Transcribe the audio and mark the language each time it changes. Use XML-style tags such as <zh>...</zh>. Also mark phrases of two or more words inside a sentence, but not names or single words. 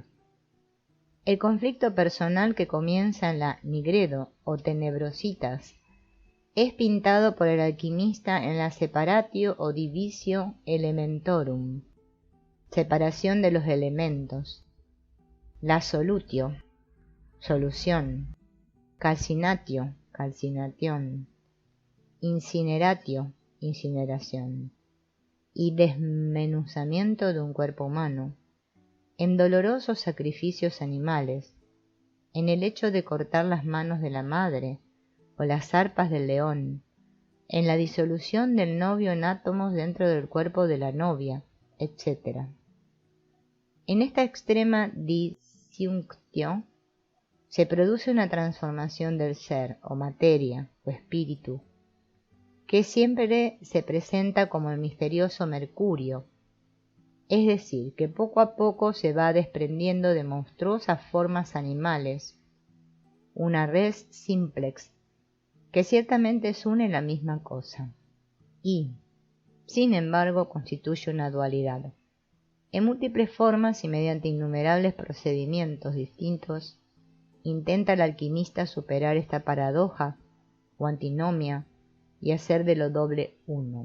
<es>El conflicto personal que comienza en la</es> <la>Nigredo o Tenebrositas</la> <es>es pintado por el alquimista en la</es> <la>separatio o divisio elementorum,</la> <es>separación de los elementos, la solutio, solución, calcinatio, calcinación, incineratio, incineración, y desmenuzamiento de un cuerpo humano, en dolorosos sacrificios animales, en el hecho de cortar las manos de la madre o las arpas del león, en la disolución del novio en átomos dentro del cuerpo de la novia, etc. En esta extrema disyunctio se produce una transformación del ser o materia o espíritu, que siempre se presenta como el misterioso Mercurio, es decir, que poco a poco se va desprendiendo de monstruosas formas animales, una</es> <la>res simplex,</la> <es>que ciertamente es una y la misma cosa, y, sin embargo, constituye una dualidad. En múltiples formas y mediante innumerables procedimientos distintos, intenta el alquimista superar esta paradoja o antinomia y hacer de lo doble uno.</es>